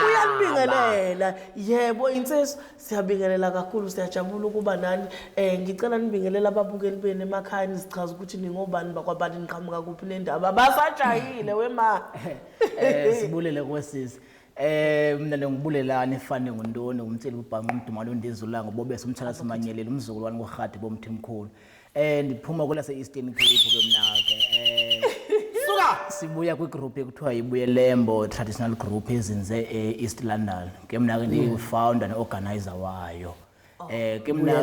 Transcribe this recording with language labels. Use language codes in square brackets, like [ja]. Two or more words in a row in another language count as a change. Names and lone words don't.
[zu] uyanibingelela yebo insizwa siyabingelela kakhulu siyajabula ukuba nani ngicela nibingelela ababukeli bene emakhaya nizichaza ukuthi ningobani bakwabani niqhamuka kuphi nendaba basajayile wema [xh] sibulele kwesisi mina ngibulelani efane ngontoni umtheli ubhanqa umdumalo ndizula ngobobese umthala semanyelela umzukulwane kohati bomthimkhulu ndiphuma kwelase Eastern Cape ke mina ke suka sibuya kwigroup ekuthiwa ibuyelembo [en] traditional group [xh] ezinze East London ke mina ke ndi-founder ne-organizer wayo ke mina